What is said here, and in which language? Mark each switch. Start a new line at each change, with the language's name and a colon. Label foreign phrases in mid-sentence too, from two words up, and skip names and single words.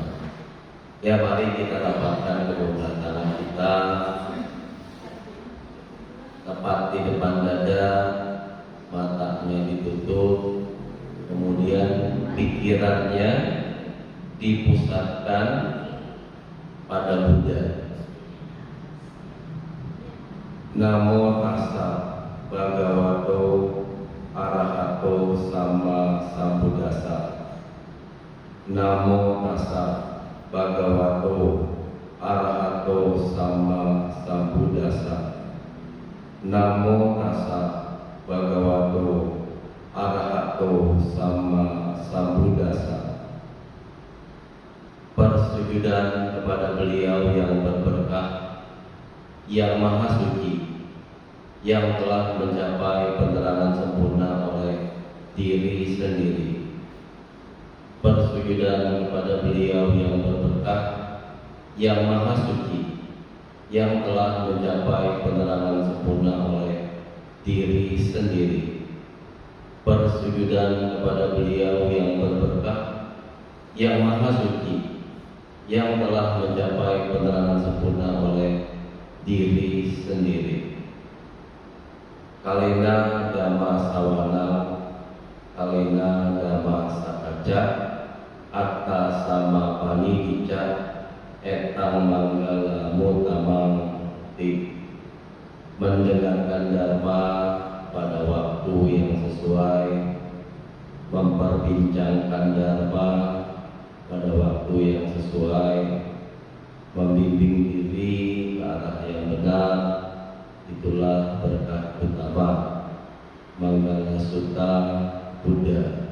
Indonesian: Ya, mari kita rapatkan kedua tangan kita tepat di depan dada, matanya ditutup, kemudian pikirannya dipusatkan pada Buddha.
Pali: Namo tassa bhagavato arahato sama sambuddhassa. Namo tassa bhagavato arahato sama sambuddhassa. Namo tassa bhagavato arahato sama sambuddhassa.
Indonesian: Persujudan kepada beliau yang berberkah, yang maha suci, yang telah mencapai penerangan sempurna oleh diri sendiri. Persujudan kepada beliau yang berberkah, yang maha suci, yang telah mencapai penerangan sempurna oleh diri sendiri. Persujudan kepada beliau yang berberkah, yang maha suci, yang telah mencapai penerangan sempurna oleh diri sendiri.
Pali: Kalena dhamma sawana, kalena dhamma sakaja, atta sama panidicca, etang manggala mutamang ti.
Indonesian: Mendengarkan dharma pada waktu yang sesuai, memperbincangkan dharma pada waktu yang sesuai, membimbing diri ke arah yang benar, itulah berkah utama Manggala Sutta Buddha.